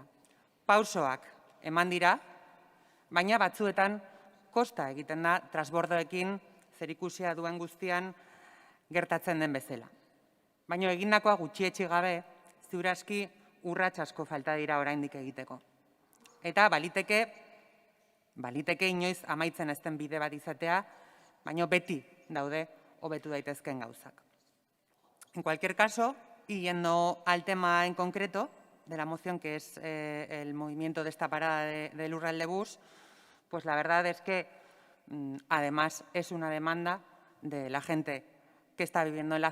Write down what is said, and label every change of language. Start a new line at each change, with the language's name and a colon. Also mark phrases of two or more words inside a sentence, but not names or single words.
Basque: Pausoak eman dira, baina batzuetan kosta egiten da transbordoekin zerikusia duen guztian gertatzen den bezala. Baina egindakoa gutxietsi gabe, ziur aski urrats asko falta dira oraindik egiteko. Eta baliteke inoiz amaitzen ez den bide bat izatea, baina beti daude hobetu daitezkeen gauzak.
Spanish: En cualquier caso, y yendo al tema en concreto de la moción, que es el movimiento de esta parada de Lurraldebus, pues la verdad es que además es una demanda de la gente que está viviendo en la